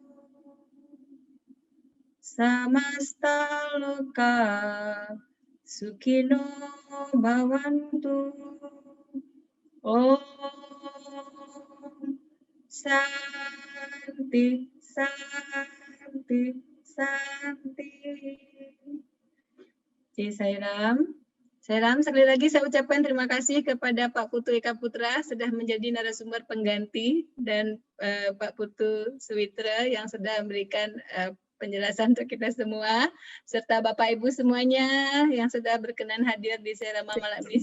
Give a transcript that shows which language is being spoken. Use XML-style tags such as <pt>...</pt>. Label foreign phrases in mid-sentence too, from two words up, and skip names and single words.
<sa>Samasta Loka Sukino Bhavantu. Om Santi, Santi, Santi.</sa> <id>Sairam. Sairam, sekali lagi saya ucapkan terima kasih kepada Pak Putu Eka Putra sudah menjadi narasumber pengganti dan Pak Putu Suwitra yang sudah memberikan penjelasan untuk kita semua, serta Bapak Ibu semuanya yang sudah berkenan hadir di Sairama malam ini.</id>